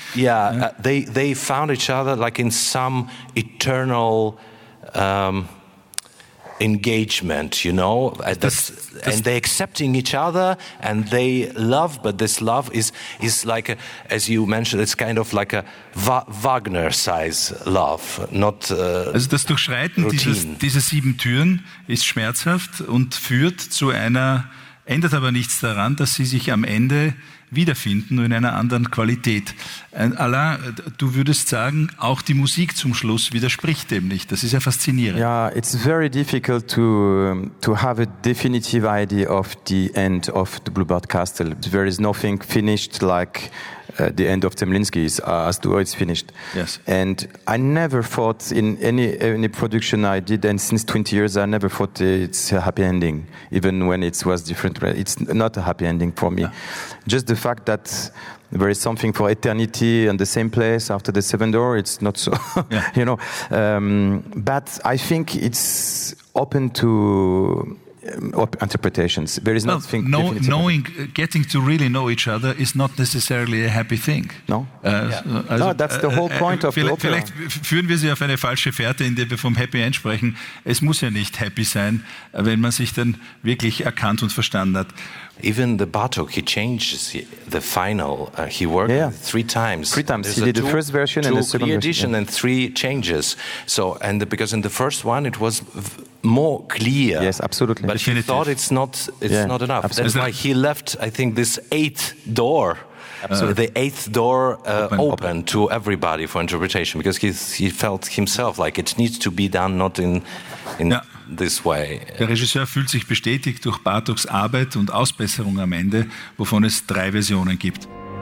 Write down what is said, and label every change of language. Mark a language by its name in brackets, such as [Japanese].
[English] Yeah, they found each other like in some eternal engagement, you know, and they're accepting each other and they love, but this love is like, as you mentioned, it's kind of like a Wagner size love, not [German] also das Durchschreiten dieser sieben Türen ist schmerzhaft und führt zu einer, ändert aber nichts daran, dass sie sich am Ende wiederfinden, nur in einer anderen Qualität. Und Alain, du würdest sagen, auch die Musik zum Schluss widerspricht dem nicht. Das ist ja faszinierend. [English] Ja, yeah, it's very difficult to have a definitive idea of the end of the Bluebird Castle. There is nothing finished like the end of Zemlinsky is as to it's finished. Yes. And I never thought in any production I did, and since 20 years, I never thought it's a happy ending, even when it was different. It's not a happy ending for me. Yeah. Just the fact that there is something for eternity in the same place after the seventh door, it's not so, you know. But I think it's open to interpretations. There is nothing. No, knowing, getting to really know each other is not necessarily a happy thing. No. Also, no, that's the whole point of the opera. [German] Vielleicht führen wir sie auf eine falsche Fährte, indem wir vom Happy End sprechen. Es muss ja nicht happy sein, wenn man sich dann wirklich erkannt und verstanden hat. [English] Even the Bartok, he changes the final. He worked three times. Three times. There's he did the first version and the second version. Two re-edition and three changes. So, and because in the first one it was more clear. Yes, absolutely. But definitive. He thought it's not enough. Absolutely. That's why he left, I think, this eighth door. Absolutely. The eighth door open to everybody for interpretation, because he felt himself like it needs to be done not in this way. [German] Der Regisseur fühlt sich bestätigt durch Bartoks Arbeit und Ausbesserung am Ende, wovon es drei Versionen gibt.